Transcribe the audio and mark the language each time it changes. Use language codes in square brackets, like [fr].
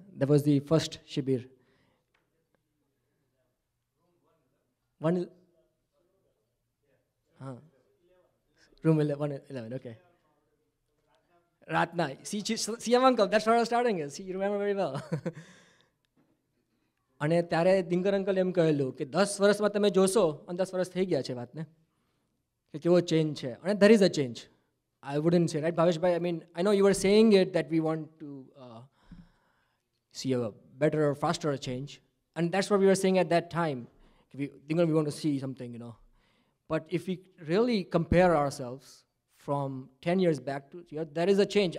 [en] That was the first shibir. Room 111, okay. Ratna. See, uncle, that's where I was starting. See, you remember very well. [gu] અને ત્યારે દિનકર uncle એમ કહેલું કે 10 વર્ષમાં તમે જોશો, અને 10 વર્ષ થઈ ગયા છે વાતને, કે કેવો ચેન્જ છે. અને [en] there is a change. I wouldn't say, right, Bhaveshbhai? I mean, I know you were saying it that we want to see a better or faster change, and that's what we were saying at that time. We want to see something, But if we really compare ourselves from 10 years back to here, there is a change.